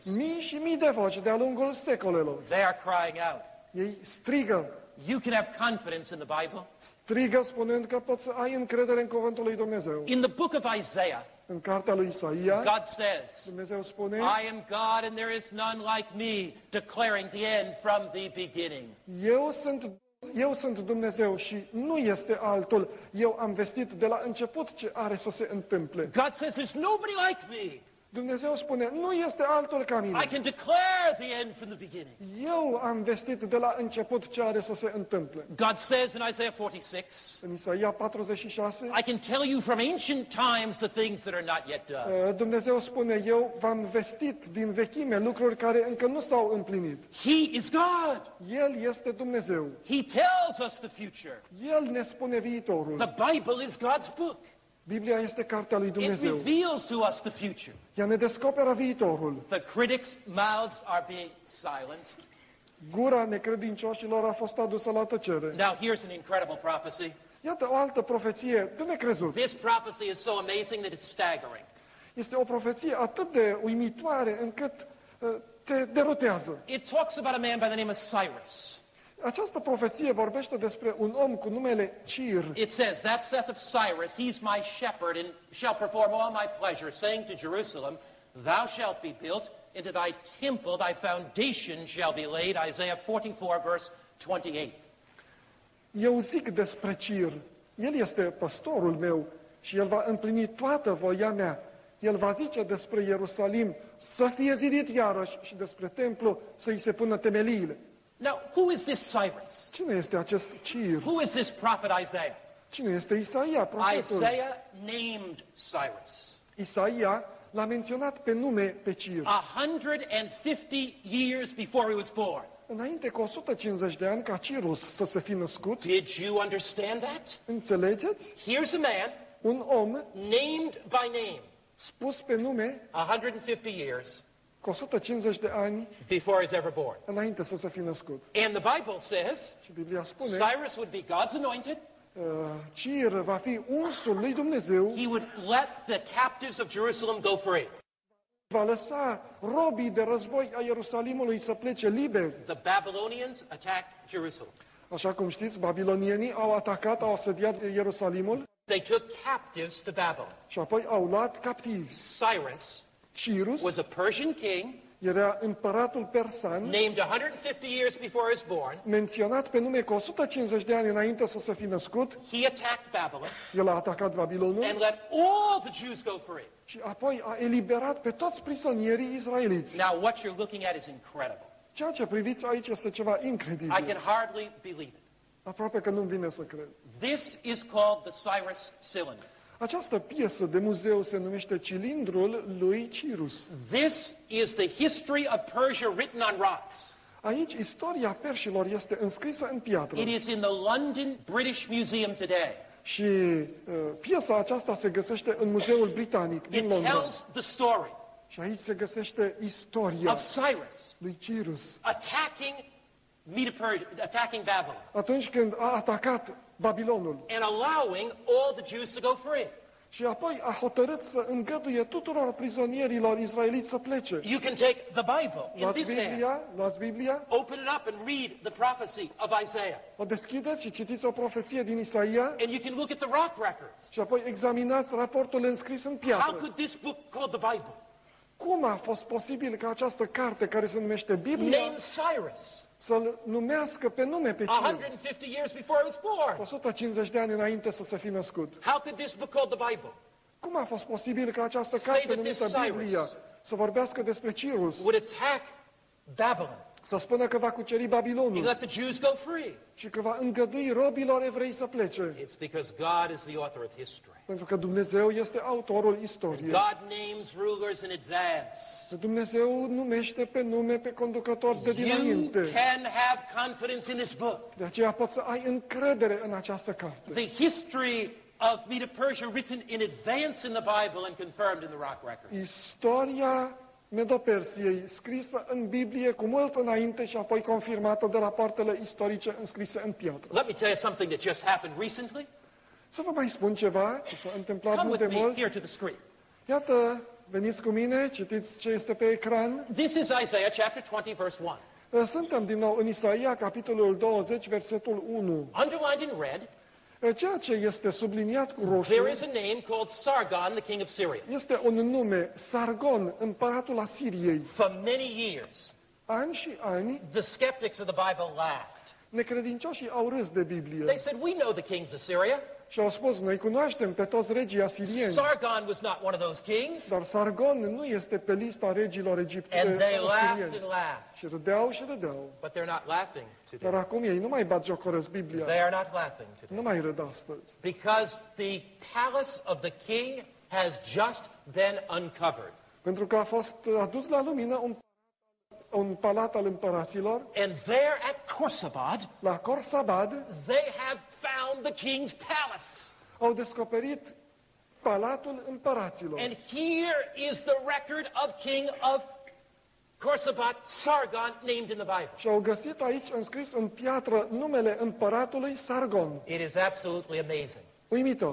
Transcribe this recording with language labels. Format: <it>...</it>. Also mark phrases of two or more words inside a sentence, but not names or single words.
<ro>mii și mii de voci de-a lungul secolelor.</ro> <en>they are crying out.</en> <ro>Ei strigă,</ro> <en>You can have confidence in the Bible.</en> <ro>strigă spunând că poți să ai încredere în cuvântul lui Dumnezeu.</ro> <en>In the book of Isaiah,</en> <ro>În cartea lui Isaia,</ro> <en>God says,</en> <ro>Dumnezeu spune,</ro> <en>I am God and there is none like me, declaring the end from the beginning.</en> <ro>Eu sunt Dumnezeu și nu este altul. Eu am vestit de la început ce are să se întâmple.</ro> <en>God says, there's nobody like me.</en> <ro>Dumnezeu spune, nu este altul ca</ro> <en>I</en> <ro>mine.</ro> <en>can declare the end from the beginning.</en> <ro>Eu am vestit de la început ce are să se întâmple.</ro> <en>God says in Isaiah 46,</en> <ro>În Isaia 46,</ro> <en>I can tell you from ancient times the things that are not yet done.</en> <ro>Dumnezeu spune, eu v-am vestit din vechime lucruri care încă nu s-au împlinit.</ro> <en>He is God.</en> <ro>El este Dumnezeu.</ro> <en>He tells us the future.</en> <ro>El ne spune viitorul.</ro> <en>The Bible is God's book.</en> <ro>Biblia este cartea lui</ro> <en>It</en> <ro>Dumnezeu.</ro> <en>reveals to us the future.</en> <ro>Ea ne descoperă viitorul.</ro> <en>The critics' mouths are being silenced.</en> <ro>Gura necredincioșilor a fost adusă la tăcere.</ro> <en>Now here's an incredible prophecy.</en> <ro>Iată o altă profeție de necrezut.</ro> <en>This prophecy is so amazing that it's staggering.</en> <ro>Este o profeție atât de uimitoare încât te derutează.</ro> <en>It talks about a man by the name of Cyrus.</en> <ro>Această profeție vorbește despre un om cu numele Cir.</ro> <en>It says, that saith of Cyrus, he's my shepherd, and shall perform all my pleasure, saying to Jerusalem, Thou shalt be built, into thy temple thy foundation shall be laid. Isaiah 44, verse 28.</en> <ro>Eu zic despre Cir, el este păstorul meu și el va împlini toată voia mea. El va zice despre Ierusalim să fie zidit iarăși și despre templu să-i se pună temeliile.</ro> <en>Now, who is this Cyrus?</en> <ro>Cine este acest Cir?</ro> <en>Who is this prophet Isaiah?</en> <ro>Cine este Isaia, profetul?</ro> <en>Isaiah named Cyrus.</en> <ro>Isaia l-a menționat pe nume pe Cir.</ro> <en>150 years before he was born.</en> <ro>Înainte cu 150 de ani ca Cirus să se fi născut,</ro> <en>Did you understand that?</en> <ro>înțelegeți?</ro> <en>Here's a man</en> <ro>Un om</ro> <en>named by name</en> <ro>spus pe nume</ro> <en>150 years</en> <ro>cu 150 de ani</ro> <en>before he's ever born.</en> <ro>înainte să se fi născut.</ro> <en>And the Bible says</en> <ro>Și Biblia spune,</ro> <en>Cyrus would be God's anointed.</en> <ro>Cir va fi unsul lui Dumnezeu,</ro> <en>He would let the captives of Jerusalem go free.</en> <ro>va lăsa robii de război a Ierusalimului să plece liberi.</ro> <en>The Babylonians attacked Jerusalem.</en> <ro>Așa cum știți, babilonienii au atacat, au asediat Ierusalimul</ro> <en>They took captives to Babylon.</en> <ro>și apoi au luat captivi.</ro> <en>Cyrus</en> <ro>Cyrus</ro> <en>was a Persian king</en> <ro>era împăratul persan,</ro> <en>named 150 years before he was born.</en> <ro>menționat pe nume cu 150 de ani înainte să se fi născut.</ro> <en>He attacked Babylon</en> <ro>El a atacat Babilonul</ro> <en>and let all the Jews go free.</en> <ro>și apoi a eliberat pe toți prizonierii israeliți.</ro> <en>Now, what you're looking at is incredible.</en> <ro>Ceea ce priviți aici este ceva</ro> <en>I</en> <ro>incredibil.</ro> <en>can hardly believe it.</en> <ro>Aproape că nu-mi vine să cred.</ro> <en>This is called the Cyrus Cylinder.</en> <ro>Această piesă de muzeu se numește Cilindrul lui Cyrus.</ro> <en>This is the history of Persia written on rocks.</en> <ro>Aici istoria perșilor este înscrisă în piatră.</ro> <en>It is in the London British Museum today.</en> <ro>Și piesa aceasta se găsește în Muzeul Britanic din</ro> <en>It</en> <ro>Londra.</ro> <en>tells the story</en> <ro>Și aici se găsește istoria</ro> <en>of Cyrus</en> <ro>lui Cyrus.</ro> <en>attacking Babylon</en> <ro>Atunci când a atacat Babilonul</ro> <en>and allowing all the Jews to go free.</en> <ro>și apoi a hotărât să îngăduie tuturor prizonierilor israeliți să plece.</ro> <en>You can take the Bible in</en> <ro>Luați</ro> <en>this hand,</en> <ro>Biblia, luați Biblia,</ro> <en>open it up and read the prophecy of Isaiah.</en> <ro>o deschideți și citiți o profeție din Isaia</ro> <en>And you can look at the rock records.</en> <ro>și apoi examinați raportul înscris în</ro> <en>How</en> <ro>piatră.</ro> <en>could this book called the Bible</en> <ro>Cum a fost posibil ca această carte care se numește Biblia</ro> <en>name Cyrus</en> <ro>să-l numească pe nume pe Cyrus?</ro> <en>150 years before he was born?</en> <ro>150 de ani înainte să se fi născut.</ro> <en>How could this book called the Bible</en> <ro>Cum a fost posibil ca această</ro> <en>Say</en> <ro>carte</ro> <en>that this</en> <ro>numită</ro> <en>Cyrus</en> <ro>Biblia să vorbească despre Cyrus,</ro> <en>would attack Babylon</en> <ro>să spună că va cuceri</ro> <en>and</en> <ro>Babilonul</ro> <en>let the Jews go free?</en> <ro>și că va îngădui robilor evrei să plece?</ro> <en>It's because God is the author of history.</en> <ro>Pentru că Dumnezeu este autorul istoriei.</ro> <en>God names rulers in advance.</en> <ro>Dumnezeu numește pe nume pe conducători de</ro> <en>You</en> <ro>dinainte.</ro> <en>can have confidence in this book.</en> <ro>De aceea poți să ai încredere în această carte.</ro> <en>The history of Medo-Persia written in advance in the Bible and confirmed in the rock records.</en> <ro>Istoria Medo-Persiei, scrisă în Biblie cu mult înainte și apoi confirmată de rapoartele istorice înscrise în piatră.</ro> <en>Let me tell you something that just happened recently.</en> <ro>Să vă mai spun ceva ce s-a întâmplat</ro> <en>Come</en> <ro>nu de</ro> <en>with me</en> <ro>mult.</ro> <en>here to the screen.</en> <ro>Iată, veniți cu mine, citiți ce este pe ecran.</ro> <en>This is Isaiah chapter 20, verse 1.</en> <ro>Suntem din nou în Isaia, capitolul 20, versetul 1.</ro> <en>Underlined in red,</en> <ro>Ceea ce este subliniat cu roșu</ro> <en>there is a name called Sargon, the king of Syria.</en> <ro>este un nume, Sargon, împăratul Asiriei.</ro> <en>For many years,</en> <ro>Ani și ani,</ro> <en>the skeptics of the Bible laughed.</en> <ro>necredincioșii au râs de Biblie</ro> <en>They said, we know the kings of Syria.</en> <ro>și au spus, noi cunoaștem pe toți regii asirieni,</ro> <en>Sargon was not one of those kings.</en> <ro>dar Sargon nu este pe lista regilor</ro> <en>And</en> <ro>egipteni</ro> <en>they laughed</en> <ro>asirieni.</ro> <en>and laughed.</en> <ro>Și râdeau și râdeau.</ro> <en>But they're not laughing</en> <ro>Dar</ro> <en>today.</en> <ro>acum ei nu mai batjocoresc Biblia,</ro> <en>They are not laughing today.</en> <ro>nu mai râd astăzi.</ro> <en>Because the palace of the king has just been uncovered.</en> <ro>Pentru că a fost adus la lumină un palat al împăraților,</ro> <en>And there at Khorsabad,</en> <ro>la Khorsabad,</ro> <en>they have found the king's palace.</en> <ro>au descoperit palatul împăraților.</ro> <en>And here is the record of king of Khorsabad, Sargon, named in the Bible.</en> <ro>Și au găsit aici înscris în piatră numele împăratului Sargon.</ro> <en>It is absolutely amazing</en> <ro>Uimitor.</ro>